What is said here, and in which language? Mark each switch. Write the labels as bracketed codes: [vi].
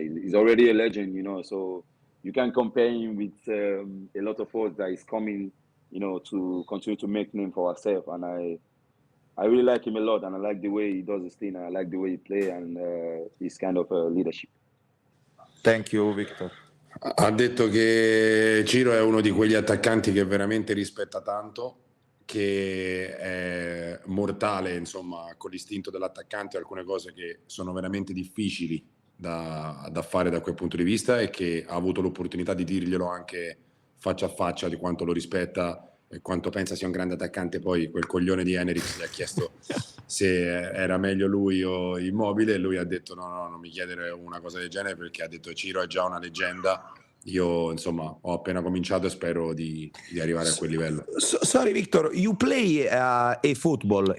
[en] He's already a legend, you know. So you can compare him with a lot of us that is coming, you know, to continue to make name for ourselves. And I really like him a lot, and I like the way he does his thing, and I like the way he plays, and his kind of leadership. Thank you, Victor. [it] Ha detto che Ciro è uno di quegli attaccanti che veramente rispetta tanto, che è mortale, insomma, con l'istinto dell'attaccante, alcune cose che sono veramente difficili da fare da quel punto di vista e che ha avuto l'opportunità di dirglielo anche faccia a faccia di quanto lo rispetta e quanto pensa sia un grande attaccante. Poi quel coglione di Henrik gli ha chiesto se era meglio lui o Immobile e lui ha detto no, non mi chiedere una cosa del genere, perché ha detto Ciro è già una leggenda, io insomma ho appena cominciato e spero di arrivare a quel livello. [en] Sorry Victor, you play a football,